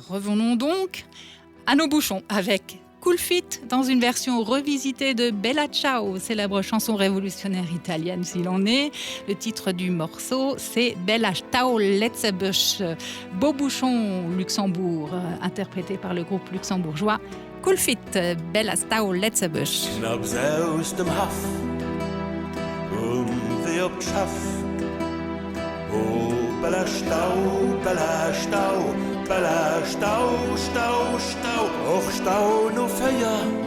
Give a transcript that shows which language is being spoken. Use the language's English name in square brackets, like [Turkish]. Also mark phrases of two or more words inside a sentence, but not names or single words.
[French] Revenons donc à nos bouchons avec Cool Feet dans une version revisitée de Bella Ciao, célèbre chanson révolutionnaire italienne s'il en est. Le titre du morceau, c'est Bella Ciao Letzebusch, Beau Bouchon Luxembourg, interprété par le groupe luxembourgeois Cool Feet, Bella Ciao Letzebusch. [Luxembourgish] Wie op Schaff Oh, Bella Stau, Bella Stau, Bella Stau, Stau, Stau Och Stau no Feier